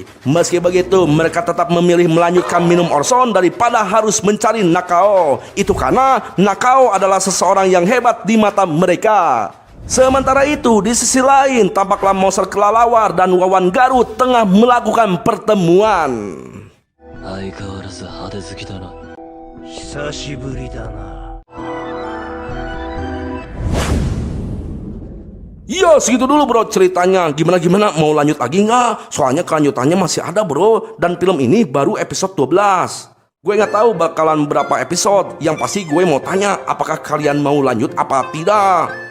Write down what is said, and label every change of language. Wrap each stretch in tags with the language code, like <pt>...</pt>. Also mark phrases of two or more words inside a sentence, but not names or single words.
<id>Meski begitu, mereka tetap memilih melanjutkan minum Orson daripada harus mencari Nakao. Itu karena Nakao adalah seseorang yang hebat di mata mereka. Sementara itu, di sisi lain, tampaklah monster kelelawar dan Wawan Garut tengah melakukan pertemuan.</id> <ja>相変わらず派手好きだな。久しぶりだな。</ja> <id>Ya segitu dulu bro ceritanya. Gimana mau lanjut lagi nggak? Soalnya kelanjutannya masih ada bro. Dan film ini baru episode 12. Gue nggak tahu bakalan berapa episode. Yang pasti gue mau tanya, apakah kalian mau lanjut apa tidak?</id>